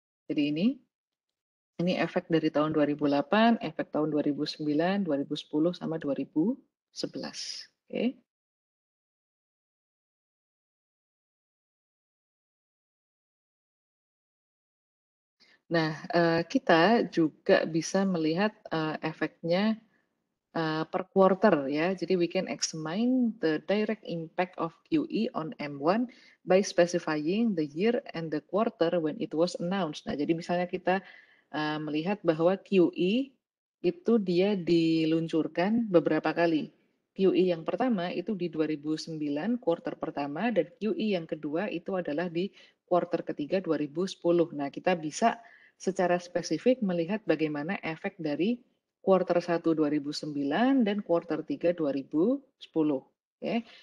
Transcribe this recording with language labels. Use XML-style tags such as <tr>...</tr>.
<id>Jadi ini efek dari tahun 2008, efek tahun 2009, 2010 sama 2011. Oke. Nah, kita juga bisa melihat efeknya per quarter ya.</id> <en>Jadi we can examine the direct impact of QE on M1 by specifying the year and the quarter when it was announced.</en> <id>Nah, jadi misalnya kita melihat bahwa QE itu dia diluncurkan beberapa kali. QE yang pertama itu di 2009 quarter pertama, dan QE yang kedua itu adalah di quarter ketiga 2010. Nah, kita bisa secara spesifik melihat bagaimana efek dari quarter 1 2009 dan quarter 3 2010. Oke.</id>